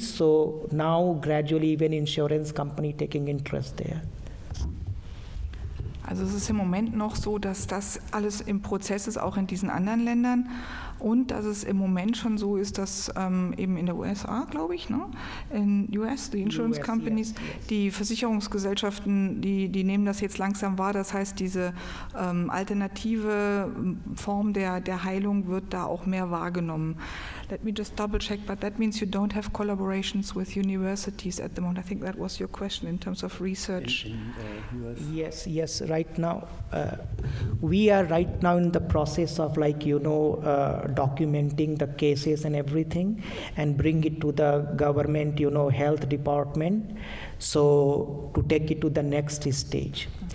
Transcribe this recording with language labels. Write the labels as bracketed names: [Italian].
[English] So now gradually even insurance company taking interest there. [German] Also es ist im Moment noch so, dass das alles im Prozess ist, auch in diesen anderen Ländern. Und dass es im Moment schon so ist, dass eben in der USA, glaube ich, in US, die Insurance Companies, yes. Die Versicherungsgesellschaften, die nehmen das jetzt langsam wahr. Das heißt, diese alternative Form der Heilung wird da auch mehr wahrgenommen. [English] Let me just double check, but that means you don't have collaborations with universities at the moment. I think that was your question in terms of research. US. Yes. Right now, we are right now in the process of documenting the cases and everything and bring it to the government, health department, so to take it to the next stage.